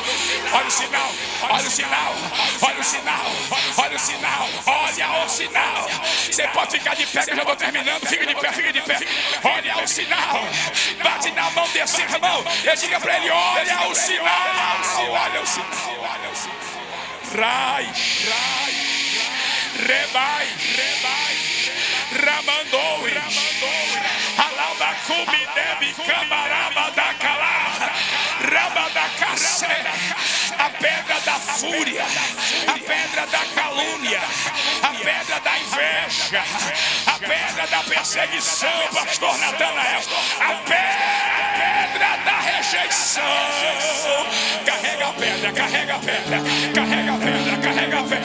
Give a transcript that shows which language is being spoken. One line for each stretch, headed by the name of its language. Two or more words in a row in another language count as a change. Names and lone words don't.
Portuguese: Olha o sinal, olha o sinal, olha o sinal, olha o sinal, olha o sinal. Você pode ficar de pé que eu já estou terminando. Fica de pé, fica de pé. Olha o sinal. Bate na mão desse irmão e diga para ele: olha o sinal, olha o sinal, olha o sinal. Rais, rebai, ramandou, alaba cubi debi camaraba da calá, raba da cacera, a pedra da fúria, a pedra da calúnia, a pedra da inveja, a pedra da perseguição, pastor Natanael, a pedra da rejeição. Carrega a pedra, carrega a pedra, carrega a pedra, carrega a pedra.